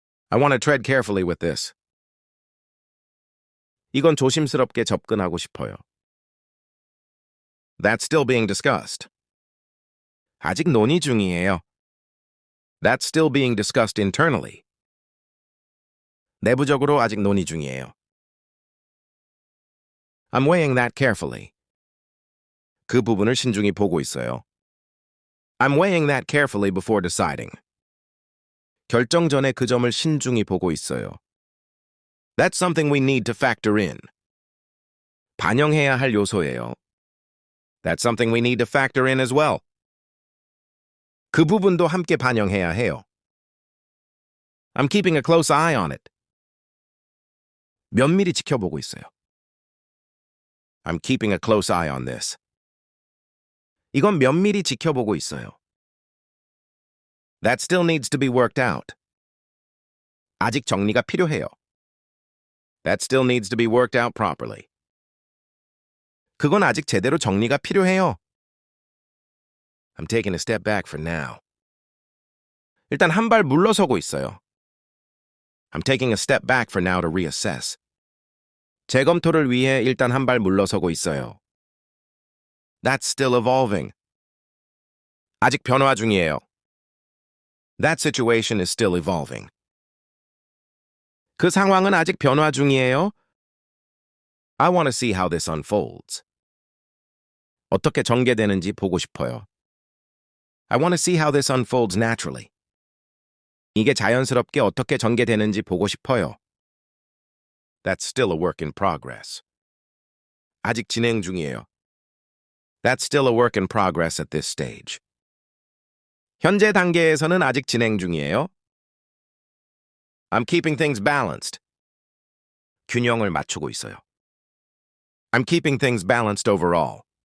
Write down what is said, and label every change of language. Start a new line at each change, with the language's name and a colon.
English: I want to tread carefully with this.
Korean: 이건 조심스럽게 접근하고 싶어요.
English: That's still being discussed.
Korean: 아직 논의 중이에요.
English: That's still being discussed internally.
Korean: 내부적으로 아직 논의 중이에요.
English: I'm weighing that carefully.
Korean: 그 부분을 신중히 보고 있어요.
English: I'm weighing that carefully before deciding.
Korean: 결정 전에 그 점을 신중히 보고 있어요.
English: That's something we need to factor in.
Korean: 반영해야 할 요소예요.
English: That's something we need to factor in as well.
Korean: 그 부분도 함께 반영해야 해요.
English: I'm keeping a close eye on it.
Korean: 면밀히 지켜보고 있어요.
English: I'm keeping a close eye on this.
Korean: 이건 면밀히 지켜보고 있어요.
English: That still needs to be worked out.
Korean: 아직 정리가 필요해요.
English: That still needs to be worked out properly.
Korean: 그건 아직 제대로 정리가 필요해요.
English: I'm taking a step back for now.
Korean: 일단 한 발 물러서고 있어요.
English: I'm taking a step back for now to reassess.
Korean: 재검토를 위해 일단 한 발 물러서고 있어요.
English: That's still evolving.
Korean: 아직 변화 중이에요.
English: That situation is still evolving.
Korean: 그 상황은 아직 변화 중이에요.
English: I want to see how this unfolds.
Korean: 어떻게 전개되는지 보고 싶어요.
English: I want to see how this unfolds naturally.
Korean: 이게 자연스럽게 어떻게 전개되는지 보고 싶어요.
English: That's still a work in progress.
Korean: 아직 진행 중이에요.
English: That's still a work in progress at this stage.
Korean: 현재 단계에서는 아직 진행 중이에요.
English: I'm keeping things balanced.
Korean: 균형을 맞추고 있어요.
English: I'm keeping things balanced overall.